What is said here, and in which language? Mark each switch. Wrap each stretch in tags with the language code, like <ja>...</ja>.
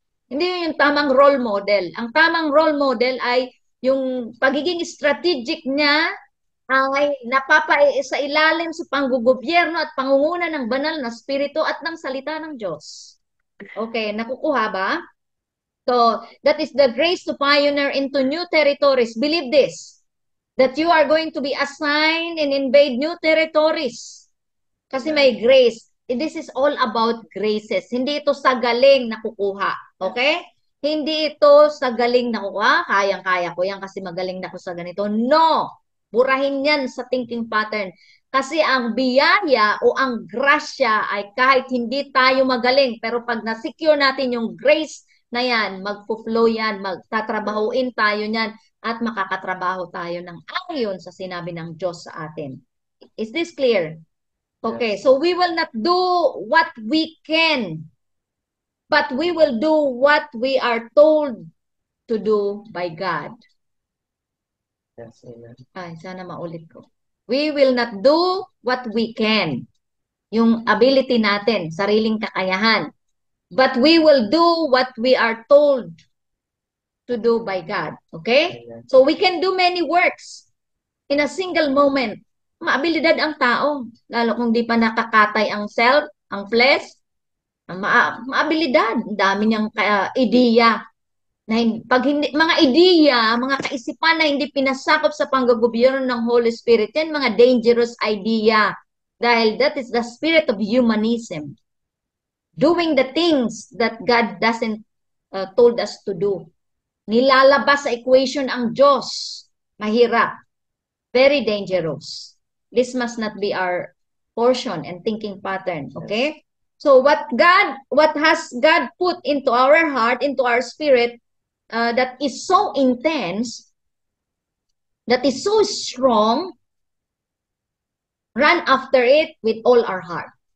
<tl>Hindi yun yung tamang role model. Ang tamang role model ay yung pagiging strategic niya ay sa ilalim sa panggugobyerno at pangunguna ng banal na spirito at ng salita ng Diyos. Okay, nakukuha ba?</tl> <en>So, that is the grace to pioneer into new territories. Believe this, that you are going to be assigned and invade new territories.</en> <tl>Kasi may grace.</tl> <en>This is all about graces.</en> <tl>Hindi ito sa galing nakukuha. Okay? Hindi ito sa galing na kayang-kaya ko yan kasi magaling na ako sa ganito.</tl> <en>No!</en> <tl>Burahin yan sa thinking pattern. Kasi ang biyaya o ang grasya ay kahit hindi tayo magaling, pero pag na-secure natin yung grace na yan, magpo-flow yan, magtatrabahuin tayo yan, at makakatrabaho tayo ng ayon sa sinabi ng Diyos sa atin.</tl> <en>Is this clear? Okay, so we will not do what we can, but we will do what we are told to do by God. Yes, amen.</en> <tl>Ay, sana maulit ko.</tl> <en>We will not do what we can.</en> <tl>Yung ability natin, sariling kakayahan.</tl> <en>But we will do what we are told to do by God. Okay? Amen. So we can do many works in a single moment.</en> <tl>Maabilidad ang tao. Lalo kung di pa nakakatay ang self, ang flesh, maabilidad. Ang dami niyang ideya. Na pag hindi, mga ideya, mga kaisipan na hindi pinasakop sa panggogobyerno ng Holy Spirit, yan mga dangerous idea.</tl> <en>Dahil that is the spirit of humanism. Doing the things that God doesn't told us to do.</en> <tl>Nilalabas sa equation ang Diyos. Mahirap.</tl> <en>Very dangerous. This must not be our portion and thinking pattern. Okay? Yes. So what has God put into our heart, into our spirit, that is so intense, that is so strong, run after it with all our heart.</en>